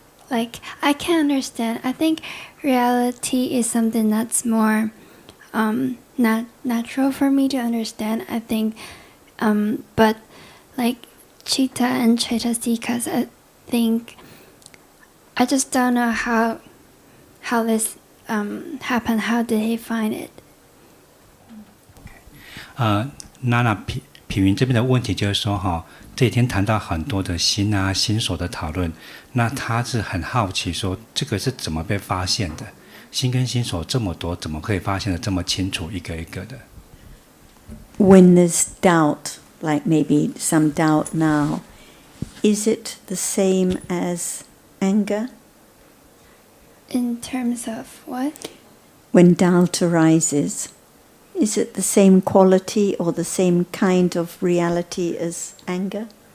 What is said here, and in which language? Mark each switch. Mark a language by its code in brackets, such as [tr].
[en] Like, I can understand. I think reality is something that's more not natural for me to understand. I think, but like Chitta and Cetasikas, I think I just don't know how this happened. How did he find it? [zh] 娜娜品云这边的问题就是说哈，这几天谈到很多的心啊、心所的讨论，那他是很好奇说，这个是怎么被发现的？心跟心所这么多，怎么可以发现的这么清楚，一个一个的 [en] When there's doubt, like maybe some doubt now, is it the same as anger? In terms of what? When doubt arises, is it the same quality or the same kind of reality as anger?